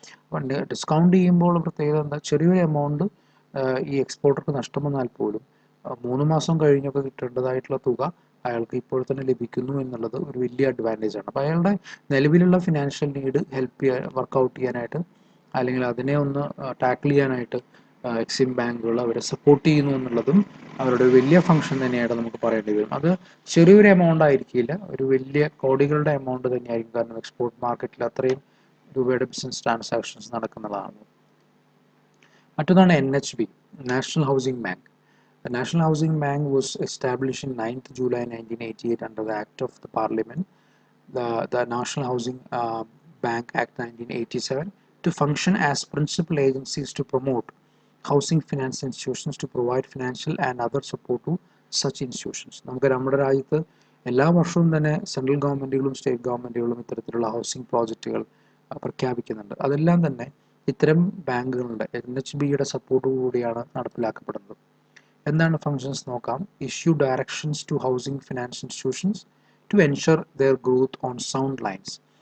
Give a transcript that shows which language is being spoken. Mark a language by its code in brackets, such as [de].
[ml] അപ്പം ഡിസ്കൗണ്ട് ചെയ്യുമ്പോൾ പ്രത്യേകത എന്താ, ചെറിയൊരു എമൗണ്ട് ഈ എക്സ്പോർട്ടർക്ക് നഷ്ടം വന്നാൽ പോലും 3 മാസം കഴിഞ്ഞൊക്കെ കിട്ടേണ്ടതായിട്ടുള്ള തുക അയാൾക്ക് ഇപ്പോൾ തന്നെ ലഭിക്കുന്നു എന്നുള്ളത് ഒരു വലിയ അഡ്വാൻറ്റേജ് ആണ്. അപ്പോൾ അയാളുടെ നിലവിലുള്ള ഫിനാൻഷ്യൽ നീഡ് വർക്കൗട്ട് ചെയ്യാനായിട്ട് അല്ലെങ്കിൽ അതിനെ ഒന്ന് ടാക്കിൾ ചെയ്യാനായിട്ട് എക്സിം ബാങ്കുകൾ അവരെ സപ്പോർട്ട് ചെയ്യുന്നു എന്നുള്ളതും അവരുടെ വലിയ ഫംഗ്ഷൻ തന്നെയായിട്ട് നമുക്ക് പറയേണ്ടി വരും. അത് ചെറിയൊരു എമൗണ്ട് ആയിരിക്കില്ല, ഒരു വലിയ കോടികളുടെ എമൗണ്ട് തന്നെയായിരിക്കും. കാരണം എക്സ്പോർട്ട് മാർക്കറ്റിൽ അത്രയും രൂപയുടെ ബിസിനസ് ട്രാൻസാക്ഷൻസ് നടക്കുന്നതാണ്. മറ്റൊന്നാണ് NHB, national housing bank. [en] The National Housing Bank was established in 9th July 1988 under the Act of the Parliament, the National Housing Bank Act 1987, to function as principal agencies to promote housing finance institutions, to provide financial and other support to such institutions. [ml] നമുക്ക് നമ്മുടെ രാജ്യത്ത് എല്ലാ വർഷവും തന്നെ central ഗവൺമെൻറ്റുകളും state ഗവൺമെൻറ്റുകളും ഇത്തരത്തിലുള്ള housing പ്രോജക്റ്റുകൾ പ്രഖ്യാപിക്കുന്നുണ്ട്. അതെല്ലാം തന്നെ ഇത്തരം ബാങ്കുകളുടെ NHBയുടെ സപ്പോർട്ട് കൂടിയാണ് നടപ്പിലാക്കപ്പെടുന്നത്. എന്താണ് ഫങ്ഷൻസ് നോക്കാം. [en] Issue directions to housing finance institutions to ensure their growth on sound lines.